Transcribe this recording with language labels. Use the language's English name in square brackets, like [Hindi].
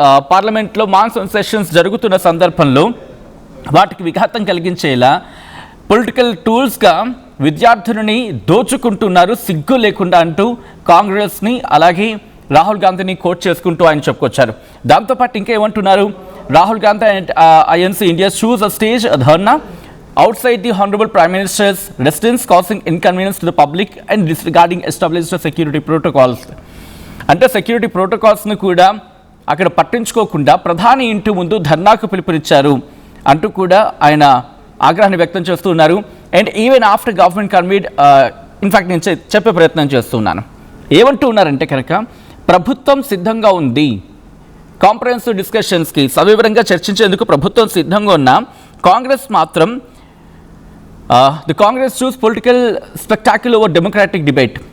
[Telugu] పార్లమెంట్లో monsoon sessions జరుగుతున్న సందర్భంలో వాటికి విఘాతం కలిగించేలా పొలిటికల్ టూల్స్గా విద్యార్థులని దోచుకుంటున్నారు సిగ్గు లేకుండా అంటూ కాంగ్రెస్ని అలాగే రాహుల్ గాంధీని కోట్ చేసుకుంటూ ఆయన చెప్పుకొచ్చారు. దాంతోపాటు ఇంకా ఏమంటున్నారు, [English] Rahul Gandhi and INC India choose a stage dharna outside the Honorable Prime Minister's residence, causing inconvenience to the public and disregarding established security protocols. [Telugu] అంటే సెక్యూరిటీ ప్రోటోకాల్స్ని కూడా అక్కడ పట్టించుకోకుండా ప్రధాని ఇంటి ముందు ధర్నాకు పిలుపునిచ్చారు అంటూ కూడా ఆయన ఆగ్రహాన్ని వ్యక్తం చేస్తున్నారు. [English] and even after government conveyed in fact [Telugu] నేను చెప్పే ప్రయత్నం చేస్తున్నాను. ఏమంటూ ఉన్నారంటే కనుక ప్రభుత్వం సిద్ధంగా ఉంది, కాంప్రహెన్సివ్ డిస్కషన్స్కి సవివరంగా చర్చించేందుకు ప్రభుత్వం సిద్ధంగా ఉన్న కాంగ్రెస్ మాత్రం [English] The Congress choose political spectacle over democratic debate.